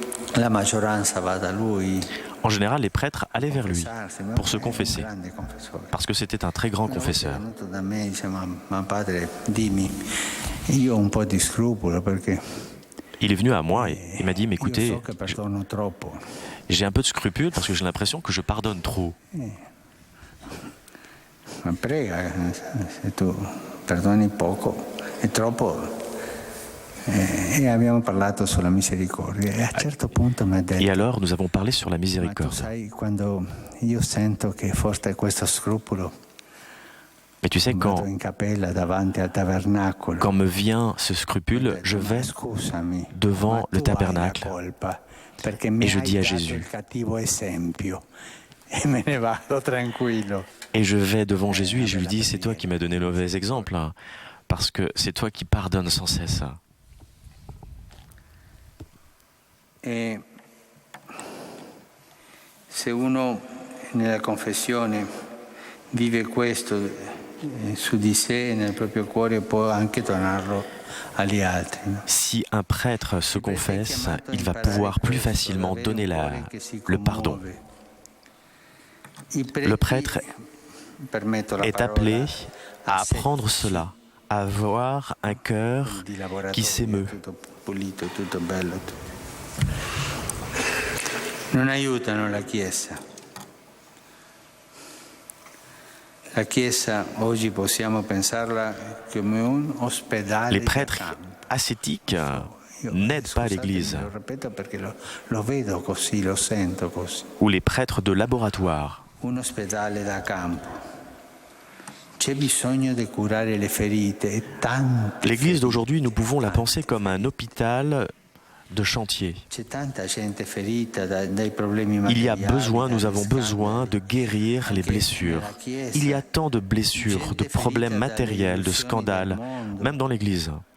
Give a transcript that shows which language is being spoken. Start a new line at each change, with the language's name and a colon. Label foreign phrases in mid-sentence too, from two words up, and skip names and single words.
French: En général, les prêtres allaient vers lui pour se confesser, parce que c'était un très grand confesseur. Il est venu à moi et il m'a dit, mais écoutez, j'ai un peu de scrupule parce que j'ai l'impression que je pardonne trop.
Italian: Ma prega, se tu perdoni poco e troppo. E abbiamo parlato sulla misericordia. E a un certo punto mi ha detto.
French: Et alors, nous avons parlé sur la miséricorde.
Italian: Ma tu sai, quando io sento che forse questo scrupolo.
French: Mais tu sais, quand me vient ce scrupule, je vais devant le tabernacle et je dis à Jésus. Et je vais devant Jésus et je lui dis, c'est toi qui m'as donné le mauvais exemple, hein, parce que c'est toi qui pardonnes sans cesse.
Italian: Et se uno nella confessione vive questo su di sé e nel proprio cuore, può anche donarlo agli altri.
French: Si un prêtre se confesse, il va pouvoir plus facilement donner le pardon. Le prêtre est appelé à apprendre cela, à avoir un cœur qui s'émeut.
Italian: Non aiutano la Chiesa. La Chiesa oggi possiamo pensarla come un ospedale.
French: Les prêtres ascétiques n'aident pas l'Église. Ou les prêtres de laboratoire.
Italian: Un ospedale da campo. C'è bisogno di curare le ferite.
French: L'Église d'aujourd'hui, nous pouvons la penser comme un hôpital de chantier. Il y a besoin, nous avons besoin de guérir les blessures. Il y a tant de blessures, de problèmes matériels, de scandales, même dans l'Église.